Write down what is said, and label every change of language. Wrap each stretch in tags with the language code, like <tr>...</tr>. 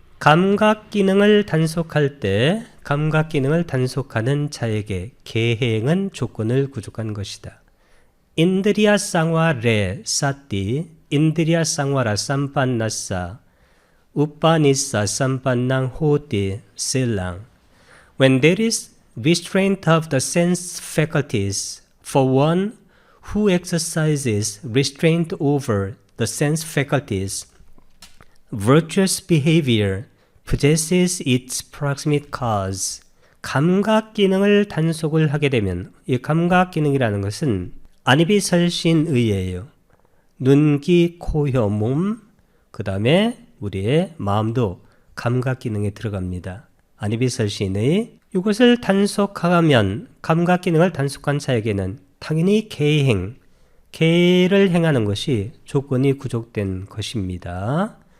<ko>감각 기능을 단속할 때 감각 기능을 단속하는 자에게 계행은 조건을 구족한 것이다.</ko> <pi>인드리야 쌍화 레 사띠 인드리야 쌍화라 삼판나사 우빠니사 삼판낭 호띠 실랑.</pi> <en>When there is restraint of the sense faculties for one who exercises restraint over the sense faculties, virtuous behavior possesses its proximate cause.</en> <ko>감각 기능을 단속을 하게 되면 이 감각 기능이라는 것은 안이비설신의예요. 눈, 귀, 코, 혀, 몸, 그 다음에 우리의 마음도 감각 기능에 들어갑니다. 안이비설신의 이것을 단속하면 감각 기능을 단속한 자에게는 당연히 계를 행하는 것이 조건이 구족된 것입니다.</ko>